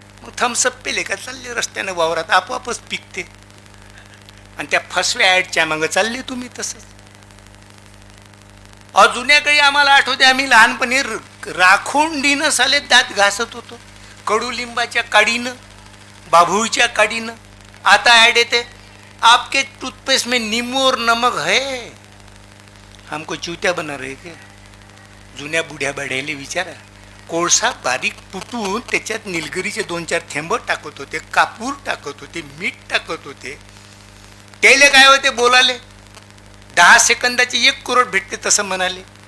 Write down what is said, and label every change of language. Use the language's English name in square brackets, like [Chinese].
[Marathi] मग थम्सअप पेले का चालले रस्त्यानं वावरात, आपोआपच पिकते. आणि त्या फसव्या ॲडच्या मागं चालले तुम्ही तसंच. जुन्या काळी आम्हाला आठवते, आम्ही लहानपणी राखोंडीनं साले दात घासत होतो, कडुलिंबाच्या काडीनं, बाभूळच्या काडीनं. आता ॲड येते, [Hindi] आपके टूथपेस्ट में नींबू और नमक है, हमको चूत्या बना रहे क्या. [Marathi] जुन्या बुढ्या बढ्याले विचारा. कोळसा बारीक पुटून त्याच्यात निलगिरीचे 2-4 थेंब टाकत होते, कापूर टाकत होते, मीठ टाकत होते. त्याला काय होते बोलाले, 10 सेकंदाची 1 करोड भेटते तसं म्हणाले.